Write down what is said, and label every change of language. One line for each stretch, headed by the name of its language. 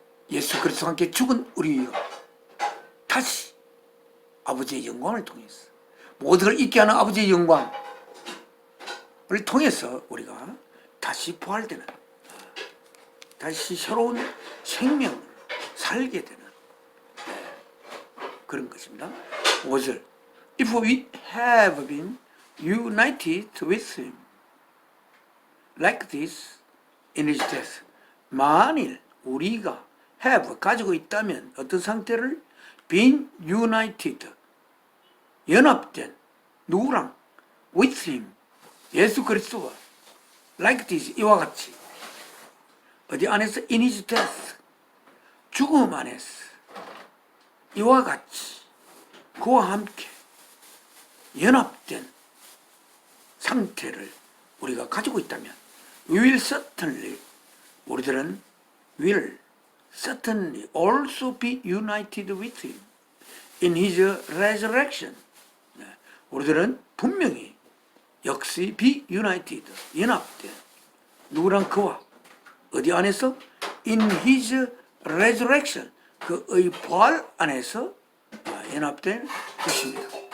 Korean: 예수 그리스도와 함께 죽은 우리가 다시 아버지의 영광을 통해서 모든 걸 있게 하는 아버지의 영광을 통해서 우리가 다시 부활되는, 다시 새로운 생명을 살게 되는 그런 것입니다.
English: 5절 If we have been united with him like this in his death,
Korean: 만일 우리가
English: have
Korean: 가지고 있다면 어떤 상태를
English: been united
Korean: 연합된 누구랑
English: with him
Korean: 예수 그리스도와
English: like this
Korean: 이와 같이 어디 안에서
English: in his death
Korean: 죽음 안에서 이와 같이 그와 함께 연합된 상태를 우리가 가지고 있다면
English: we will certainly
Korean: 우리들은
English: will certainly also be united with him in his resurrection.
Korean: 우리들은 분명히 역시
English: be united
Korean: 연합된 누구랑 그와 어디 안에서
English: in his resurrection
Korean: 그의 부활 안에서 연합된 것입니다.